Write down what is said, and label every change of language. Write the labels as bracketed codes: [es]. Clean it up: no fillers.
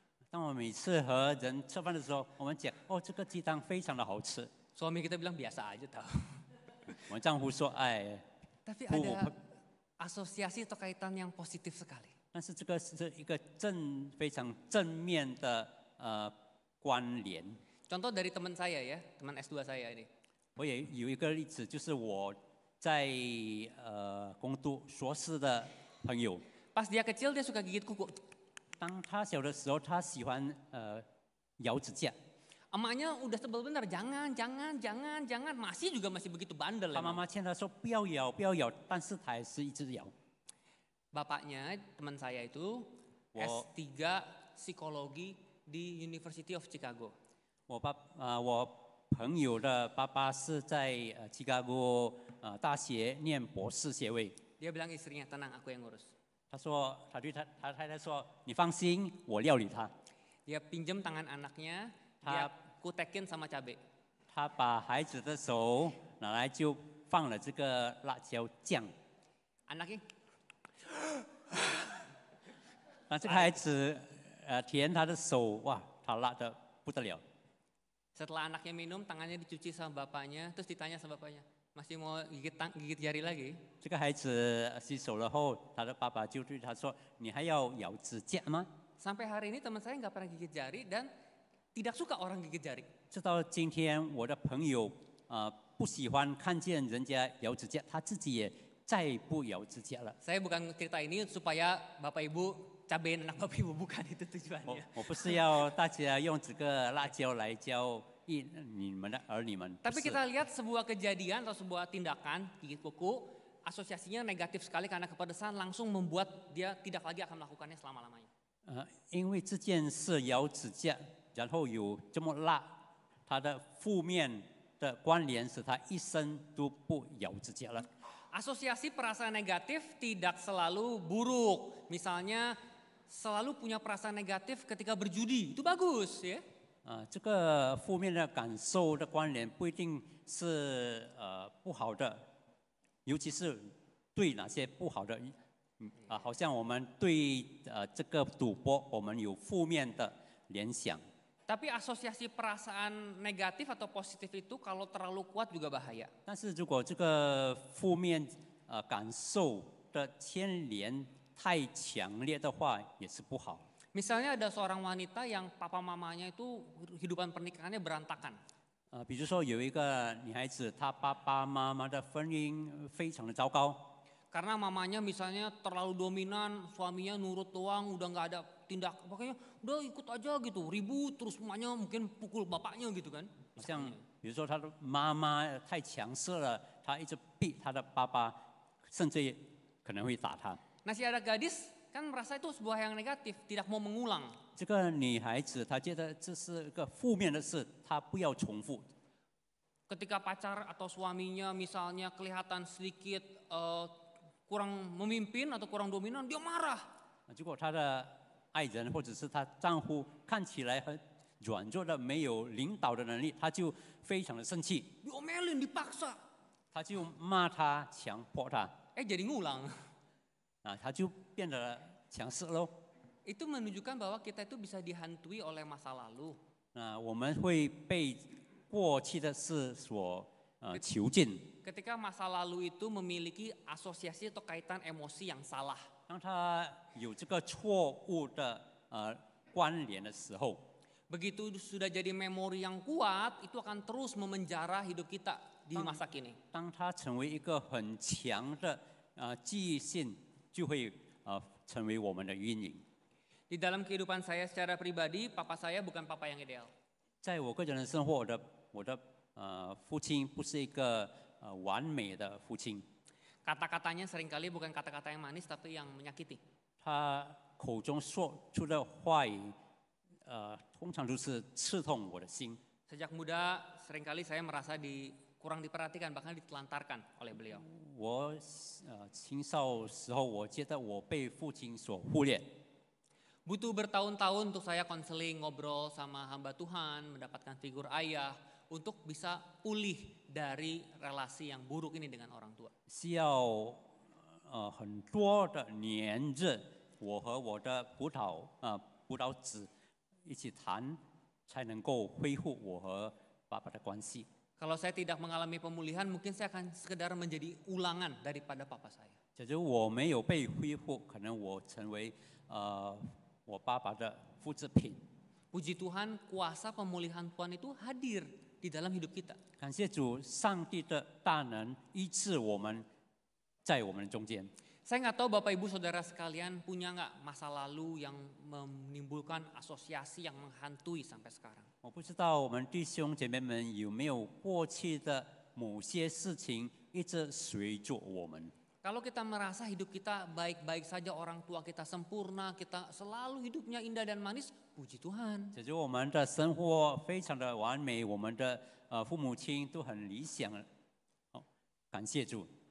[zh] 当我每次和人吃饭的时候，我们讲哦，这个鸡汤非常的好吃。 [id] Suami kita bilang biasa aja tahu. [zh] 我丈夫说，哎， [id] Tapi Bu, ada asosiasi atau kaitan yang positif sekali. [zh] 但是这个是一个非常正面的关联。 [id] Contoh dari teman saya ya, teman S2 saya ini. [zh] 我也有一个例子，就是我在攻读硕士的朋友， [id] Pas dia kecil dia suka gigit kuku. [zh] 当他小的时候，他喜欢咬指甲， [id] Emaknya udah sebel bener, jangan, masih begitu bandel. [zh] 他妈 [id] Emang. [zh] 妈劝他说不要咬，不要咬，但是他还是一直咬。 [id] Bapaknya teman saya itu Wow. S3 psikologi di University of Chicago. [zh] 我朋友的爸爸是在芝加哥大学念博士学位。 [id] Dia bilang istrinya, tenang aku yang ngurus. [zh] 他说，他对他太太说：“你放心，我料理他。 [id] Dia pinjem tangan anaknya, dia Ha. kutekin sama cabai. ” [zh] 他把孩子的手拿来就放了这个辣椒酱。 [id] Anaknya [zh] 那这个孩子舔他的手，哇，他辣得不得了。 [id] setelah anaknya minum, tangannya dicuci sama bapaknya, terus ditanya sama bapaknya, masih mau gigit jari lagi? [zh] 这个孩子洗手了后，他的爸爸就对他说：“你还要咬指甲吗？” [id] Sampai hari ini teman saya nggak pernah gigit jari dan tidak suka orang gigit jari. [zh] 直到今天，我的朋友不喜欢看见人家咬指甲，他自己也再不咬指甲了。 [id] Saya bukan cerita ini supaya Bapak Ibu cabain anak Bapak Ibu, bukan itu tujuannya. [zh] 我不是要大家用这个辣椒来教你们的儿女们，不 [id] Tapi [zh] 是 [id] kita lihat sebuah kejadian atau sebuah tindakan gigit kuku, asosiasinya negatif sekali karena kepedesan langsung membuat dia tidak lagi akan melakukannya selama-lamanya. [zh] 因为这件事咬指甲，然后有这么辣，它的负面的关联使他一生都不咬指甲了。 [id] Asosiasi perasaan negatif tidak selalu buruk. Misalnya selalu punya perasaan negatif ketika berjudi, itu bagus ya. [zh] 这个负面的感受的关联不一定是不好的，尤其是对哪些不好的，好像我们对这个赌博，我们有负面的联想。 [id] Tapi asosiasi perasaan negatif atau positif itu kalau terlalu kuat juga bahaya. [zh] 但是如果这个负面感受的牵连太强烈的话，也是不好。 [id] Misalnya ada seorang wanita yang papa mamanya itu kehidupan pernikahannya berantakan. [zh] 比如说有一个女孩子，她爸爸妈妈的婚姻非常的糟糕， [id] Karena mamanya misalnya terlalu dominan, suaminya nurut doang, udah nggak ada tindak, pokoknya udah ikut aja gitu, ribut terus mamanya mungkin pukul bapaknya gitu kan. [zh] 好像比如说她的妈妈太强势了，她一直逼她的爸爸，甚至可能会打她。 [id] Nah si ada gadis kan merasa itu sebuah yang negatif, tidak mau mengulang. [zh] 这个女孩子她觉得这是一个负面的事，她不要重复。 [id] Ketika pacar atau suaminya misalnya kelihatan sedikit kurang memimpin atau kurang dominan, dia marah. [zh] 如果他的爱人或者是她丈夫看起来很软弱的，没有领导的能力，他就非常的生气， [id] Diomelin, dipaksa. [zh] 他就骂他，强迫他， [id] Jadi ngulang. [zh] 他就变得强势喽。 [id] Itu menunjukkan bahwa kita itu bisa dihantui oleh masa lalu. [zh] 我们会被过去的事所囚禁。 [id] Ketika masa lalu itu memiliki asosiasi atau kaitan emosi yang salah. [zh] 当他有这个错误的关联的时候， [id] Begitu sudah jadi memori yang kuat, itu akan terus memenjara hidup kita di masa kini. [zh] 当他成为一个很强的记忆性，就会成为我们的阴影。 [id] Di dalam kehidupan saya secara pribadi, papa saya bukan papa yang ideal. [zh] 在我个人的生活，我的父亲不是一个完美的父亲， [id] Kata-katanya seringkali bukan kata-kata yang manis, tapi yang menyakiti. [zh] 他口中说出的话语，通常都是刺痛我的心。 [id] Sejak muda, seringkali saya merasa kurang diperhatikan, bahkan ditelantarkan oleh beliau. [zh] 我青少时候，我觉得我被父亲所忽略。 [id] Butuh bertahun-tahun untuk saya konseling, ngobrol sama hamba Tuhan, mendapatkan figur ayah, untuk bisa pulih dari relasi yang buruk ini dengan orang tua. [zh] 需要很多的年日，我和我的辅导子一起谈，才能够恢复我和爸爸的关系。 [id] Kalau saya tidak mengalami pemulihan, mungkin saya akan sekedar menjadi ulangan daripada papa saya. [zh] 假如我没有被恢复，可能我成为我爸爸的复制品。 [id] Puji Tuhan, kuasa pemulihan Tuhan itu hadir di dalam hidup kita. [zh] 感谢主，上帝的大能医治我们，在我们中间。 [id] Saya nggak tahu Bapak Ibu Saudara sekalian punya nggak masa lalu yang menimbulkan asosiasi yang menghantui sampai sekarang. [zh] 我不知道我们弟兄姐妹们有没有过去的某些事情一直随着我们。 [id] Kalau kita merasa hidup kita baik-baik saja, orang tua kita sempurna, kita selalu hidupnya indah dan manis, puji Tuhan. [zh] 假如我们的生活非常的完美，我们的父母亲都很理想，感谢主。